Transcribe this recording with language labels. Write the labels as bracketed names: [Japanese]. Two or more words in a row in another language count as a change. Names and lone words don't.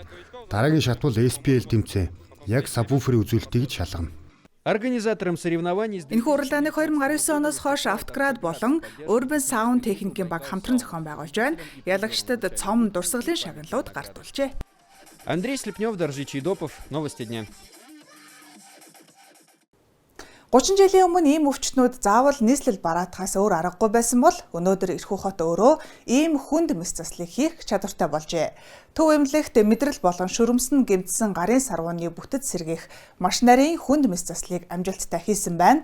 [Mongolian] Дараагийн шат бол SPL тэмцээн. Яг сабвуферийн үзүүлэлтийг шалгана. [Russian] организатором соревнований [Mongolian] Энэхүү уралдааныг 2019 оноос хойш Автоград болон Urban Sound техникийн баг хамтран зохион байгуулж байна. Ялагчдад цом дурсгалын шагналууд гартуулжээ. Андрей Слепнев, Доржи Чайдопов. [Russian] Новости дня. [Mongolian] 30 жилийн өмнө ийм өвчтнүүд заавал нийслэл бараатахаас өөр аргагүй байсан бол өнөөдөр Ирхүү хот өөрөө ийм хүнд мэс заслыг хийх чадвартай болжээ. Төв эмнэлэгт мэдрэл болон шүрмсэн гэмтсэн гарын сарвууны бүтэц сэргийх маш нарийн хүнд мэс заслыг амжилттай хийсэн байна.